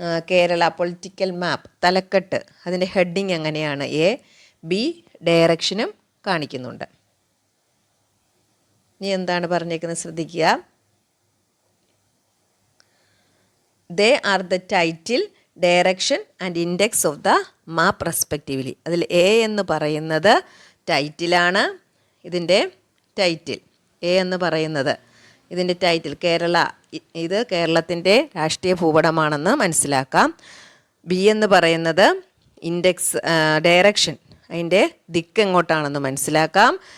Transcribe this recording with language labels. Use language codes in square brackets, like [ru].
[ml] Kerala political മാപ്പ്, തലക്കെട്ട്, അതിൻ്റെ heading എങ്ങനെയാണ്? B ഡയറക്ഷനും കാണിക്കുന്നുണ്ട്. ഇനി എന്താണ് പറഞ്ഞേക്കുന്നത് ശ്രദ്ധിക്കുക. [en] They are the title, direction and index of the map respectively. [ml] അതിൽ A എന്ന് പറയുന്നത് ടൈറ്റിലാണ്. ഇതിൻ്റെ ടൈറ്റിൽ A എന്ന് പറയുന്നത് ഇതിൻ്റെ ടൈറ്റിൽ കേരള, ഇത് കേരളത്തിൻ്റെ രാഷ്ട്രീയ ഭൂപടമാണെന്ന് മനസ്സിലാക്കാം. B എന്ന് പറയുന്നത് ഇൻഡെക്സ് ഡയറക്ഷൻ, അതിൻ്റെ ദിക്ക് എങ്ങോട്ടാണെന്ന് മനസ്സിലാക്കാം.